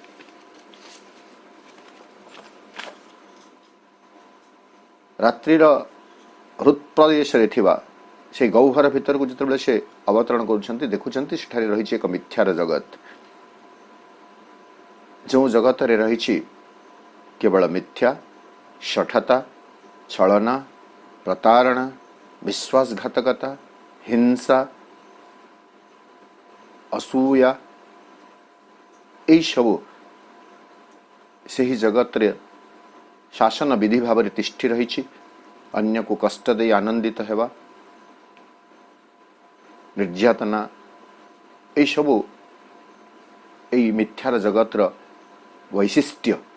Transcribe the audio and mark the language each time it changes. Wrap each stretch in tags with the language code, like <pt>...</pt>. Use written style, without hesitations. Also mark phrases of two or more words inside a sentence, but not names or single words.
<or>ରାତ୍ରିର ହୃତ୍ପ୍ରଦେଶ ରେ ଥିବା ସେ ଗୌଘର ଭିତର କୁ ଯିବାକୁ ସେ ଅବତରଣ କରୁଛନ୍ତି ଦେଖୁଛନ୍ତି ସେଠାରେ ରହିଛି ଏକ ମିଥ୍ୟାର ଜଗତ। ଯେଉଁ ଜଗତ ରେ ରହିଛି କେବଳ ମିଥ୍ୟା, ଶଠତା, ଛଳନା, ପ୍ରତାରଣା, ବିଶ୍ୱାସଘାତକତା, ହିଂସା, ଅସୂୟା ଏହି ସବୁ ସେହି ଜଗତ ରେ ଶାସନ ବିଧି ଭାବ ରେ ତିଷ୍ଠି ରହିଛି। ଅନ୍ୟ କୁ କଷ୍ଟ ଦେଇ ଆନନ୍ଦିତ ହେବା, ନିର୍ଯାତନା ଏହି ସବୁ ଏହି ମିଥ୍ୟାର ଜଗତର ବୈଶିଷ୍ଟ୍ୟ।</or>